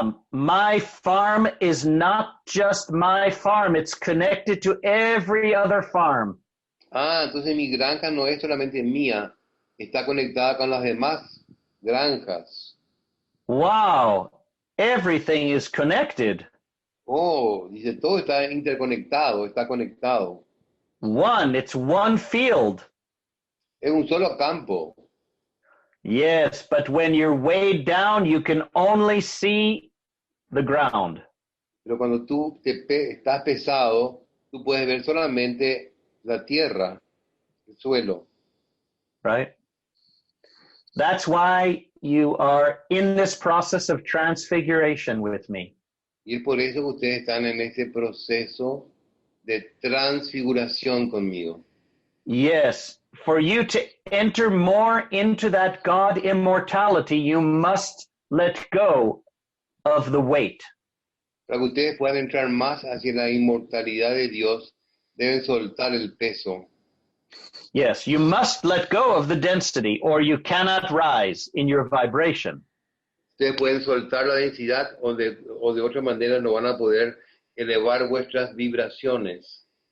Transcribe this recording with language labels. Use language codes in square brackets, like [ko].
[en] My farm is not just my farm. It's connected to every other farm. [es] Entonces mi granja no es solamente mía, está conectada con las demás granjas. [en] Wow, everything is connected. [es] Oh, dice, todo está interconectado, está conectado. [en] It's one field. [es] Es un solo campo. [en] Yes, but when you're weighed down, you can only see the ground. [es] Pero cuando tú estás pesado, tú puedes ver solamente la tierra, el suelo. [en] Right? That's why you are in this process of transfiguration with me. [es] Y es por eso que ustedes están en este proceso de transfiguración conmigo. [en] Yes, for you to enter more into that God immortality, you must let go of the weight. [es] Para que ustedes puedan entrar más hacia la inmortalidad de Dios, deben soltar el peso. [en] Yes, you must let go of the density or you cannot rise in your vibration. [es] Ustedes pueden soltar la densidad o de otra manera no van a poder elevar vuestras vibraciones.